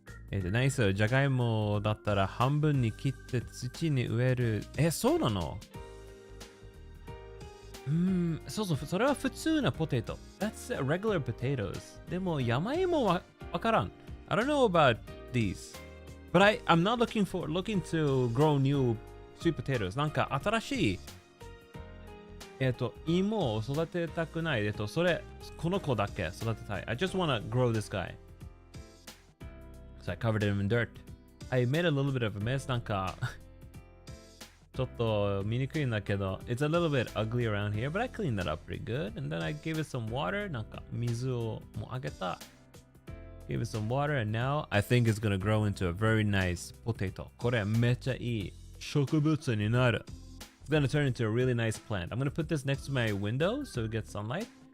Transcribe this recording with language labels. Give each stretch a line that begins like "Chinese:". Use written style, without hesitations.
Japanese: 何それ、じゃがいもだったら半分に切って土に植える。そうなの？そう、それは普通なポテト。
English: That's regular potatoes.
Japanese: でも山芋はわからん。
English: I don't know about these. But I'm not looking to grow new sweet potatoes.
Japanese: なんか新しい芋を育てたくない。この子だけ育てたい。
English: I just want to grow this guy. So I covered him in dirt. I made a little bit of a mess.
Japanese: なんかちょっと見にくいんだけど
English: It's a little bit ugly around here, but I cleaned that up pretty good. And then I gave it some water.
Japanese: なんか水をもうあげた。
English: Gave it some water, and now I think it's gonna grow into a very nice potato.
Japanese: これめっちゃいい植物になる。
English: It's gonna turn into a really nice plant. I'm gonna put this next to my window so it gets sunlight.